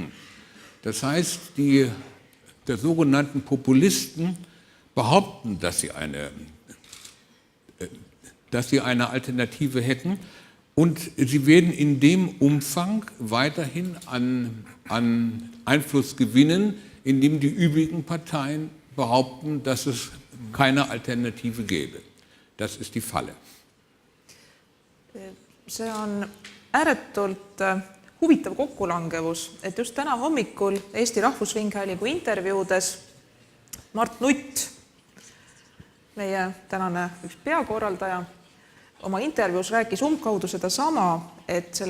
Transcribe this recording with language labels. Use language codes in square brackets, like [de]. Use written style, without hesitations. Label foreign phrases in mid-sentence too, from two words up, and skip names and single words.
[de] Das heißt, der sogenannten Populisten behaupten, dass sie eine Alternative hätten und sie werden in dem Umfang weiterhin an Einfluss gewinnen, indem die übrigen Parteien behaupten, dass es keine Alternative gäbe. Das ist die Falle. [et] See on ääretult huvitav kokkulangevus, et just täna hommikul Eesti Rahvusringhäälingu intervjuudes Mart Nutt, meie tänane üks peakorraldaja, oma intervjuus rääkis umbkaudu sedasama, et selle